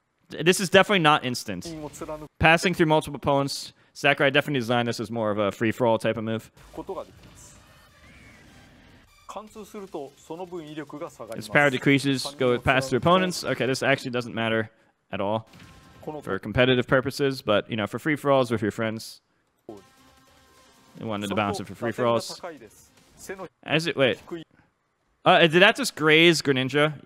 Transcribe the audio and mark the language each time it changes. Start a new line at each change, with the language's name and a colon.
English: This is definitely not instant. Passing through multiple opponents, Sakurai definitely designed this as more of a free-for-all type of move.
Japanese: 貫通するとその分威力が下がります。
English: Its power decreases, go past through opponents. Okay, this actually doesn't matter at all for competitive purposes, but you know, for free-for-alls with your friends, you wanted to balance it for free-for-alls. As it wait, did that just graze Greninja?